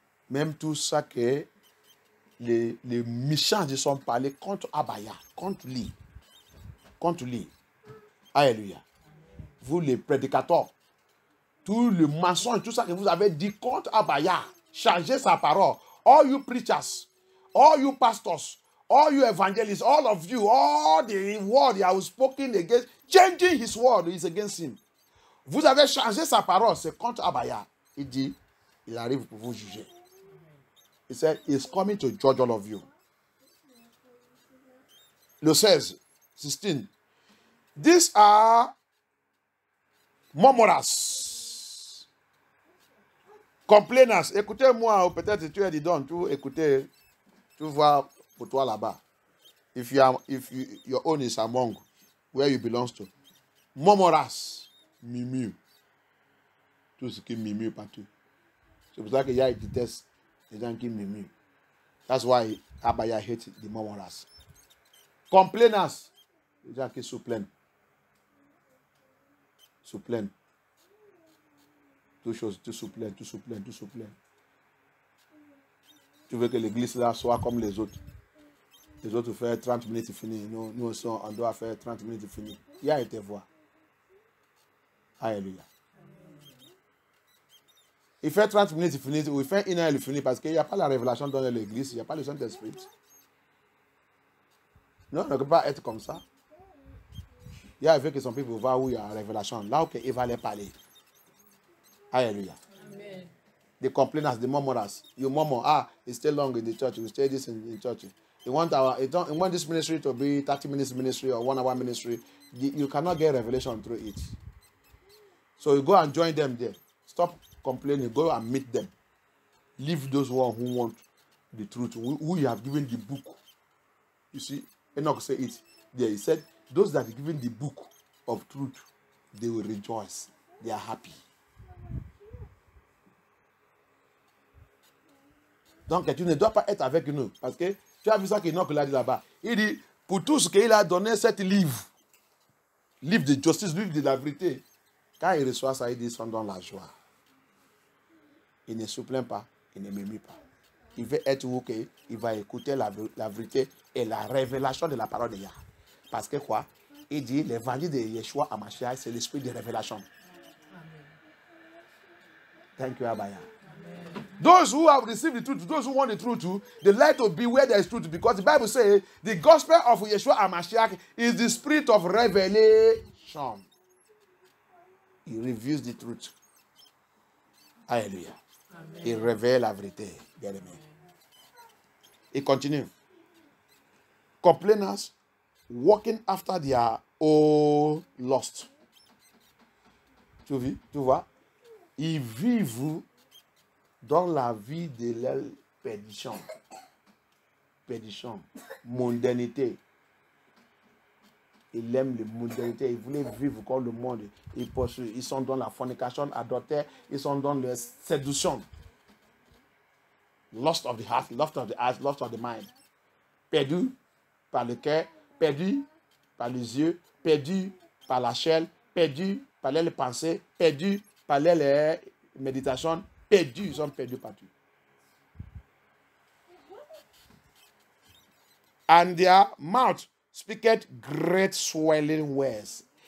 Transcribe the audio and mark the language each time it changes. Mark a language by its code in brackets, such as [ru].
[fr] Même tout ça que les méchants se sont parlé contre Abaya, contre lui. Alléluia. Vous les prédicateurs, tout le mensonge, tout ça que vous avez dit contre Abaya, changez sa parole. [en] All you preachers, all you pastors, all you evangelists, all of you, all the word he has spoken against, changing his word is against him. [fr] Vous avez changé sa parole, c'est contre Abaya. Il dit, il arrive pour vous juger. [en] He said, he's coming to judge all of you. Le 16. These are murmurers, complainers. [fr] Écoutez-moi, ou peut-être tu es dedans, tu écoutez, tu vois pour toi là-bas. [en] If your own is among where you belong to. Murmurers, murmure. [fr] Tout ce qui murmure partout. C'est pour ça qu'il y a des tests. Les gens qui murmurent. [en] That's why Abaya hates the murmurers. [fr] Complainers. Les gens qui se plaignent. Tout se plaignent. Tu veux que l'église là soit comme les autres. Les autres font 30 minutes fini. Nous aussi, on doit faire 30 minutes fini. Il y a été voir. Alléluia. Il fait 30 minutes, il finit, ou il fait 1 heure, il finit, parce qu'il n'y a pas la révélation dans l'église, il n'y a pas le Saint-Esprit. Non, on ne peut pas être comme ça. Il y a que son peuple va où il y a la révélation, là où il va aller parler. Alléluia. [en] The complainers, the murmurers. You murmur, you stay long in the church, you stay this in the church. you want this ministry to be 30 minutes ministry or 1 hour ministry, you cannot get revelation through it. So you go and join them there. Stop complaining. Go and meet them. Leave those who want the truth, who you have given the book. You see, Enoch said it there. He said, those that are given the book of truth, they will rejoice. They are happy. [fr] Donc, tu ne dois pas être avec nous. Parce que tu as vu ça qu'Enoch l'a dit là-bas. Il dit, pour tout ce qu'il a donné, cet livre de justice, livre de la vérité, quand il reçoit ça, il dit, ils sont dans la joie. Il ne se plaint pas, il ne m'aime pas. Il veut être où il va écouter la vérité et la révélation de la parole de Yah. Parce que quoi? Il dit, l'évangile de Yeshua à Mashiach, c'est l'esprit de révélation. [en] Thank you, Abaya. Those who have received the truth, those who want the truth too, they like to be where there is truth, because the Bible says the gospel of Yeshua HaMashiach is the spirit of revelation. He reveals the truth. Hallelujah. Amen. [fr] Il révèle la vérité, bien-aimé. Il continue. [en] Complainers walking after their own lust. [fr] Tu vois? Ils vivent dans la vie de leur perdition. Perdition. Mondanité. Ils aiment la mondanité. Ils voulaient vivre comme le monde. Ils sont dans la fornication, adultère. Ils sont dans la séduction. [en] Lust of the heart, lust of the eyes, lust of the mind. [fr] Perdu par le cœur, perdu par les yeux, perdu par la chair, perdu par les pensées, perdu par les méditations, perdus, ils sont perdus partout. [en] And their mouth speaketh great swelling words.